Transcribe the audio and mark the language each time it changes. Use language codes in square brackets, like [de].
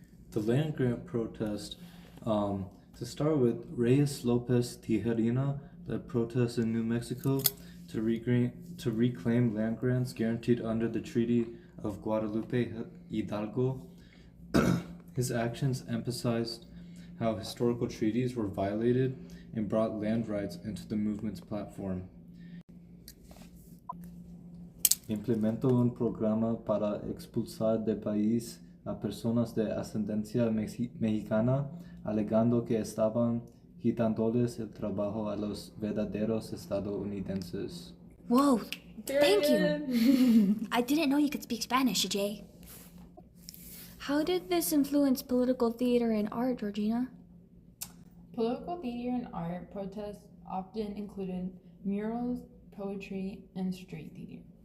[en] The land grant protest, to start with, Reyes Lopez Tijerina led protests in New Mexico to reclaim land grants guaranteed under the Treaty of Guadalupe Hidalgo. His actions emphasized how historical treaties were violated and brought land rights into the movement's platform. [es] Implementó un programa para expulsar del país a personas de ascendencia mexicana, alegando que estaban quitándoles el trabajo a los verdaderos estadounidenses. [en] Whoa, thank you. I didn't know you could speak Spanish, Jay. How did this influence political theater and art, Georgina? Political theater and art protests often included murals, poetry, and street theater.